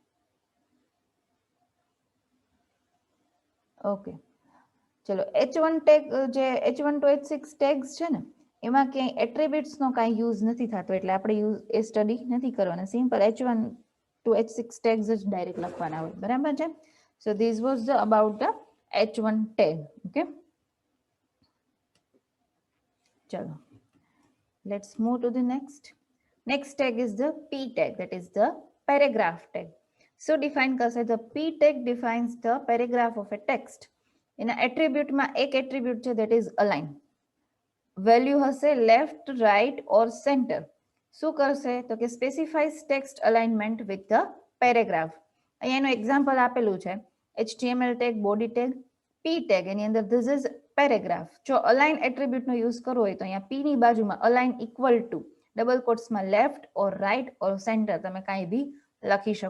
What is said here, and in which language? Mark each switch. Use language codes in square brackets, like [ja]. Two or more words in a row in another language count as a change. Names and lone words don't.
[gu] ઓકે, ચલો H1 ટેગ જે H1 to H6 ટેગ્સ છે ને એમાં ક્યાંય એટ્રીબ્યુટ્સનો કાંઈ યુઝ નથી થતો એટલે આપણે એ સ્ટડી નથી કરવાના. સિમ્પલ H1 to H6 ટેગ્સ જ ડાયરેક્ટ લખવાના હોય. બરાબર છે? [en] so this was the about the H1 tag. ઓકે, ચલો let's move to the next tag is the P tag, that is the paragraph tag. So define કરશે the P tag defines the paragraph of a text. [gu] એના એટ્રીબ્યુટમાં એક એટ્રીબ્યુટ છે [en] that is align. વેલ્યુ હશે left, right or center. [gu] શું કરશે તો કે [en] specifies text alignment with the paragraph. અહીંયા એનું એક્ઝામ્પલ આપેલું છે HTML tag, body tag, P tag, એની અંદર this is paragraph. [gu] જો અલાઇન એટ્રીબ્યુટનો યુઝ કરવો હોય તો અહીંયા પી ની બાજુમાં અલાઇન [en] equal to double [gu] કોટ્સમાં [en] left or right or center [gu] તમે કાંઈ બી લખી શકો.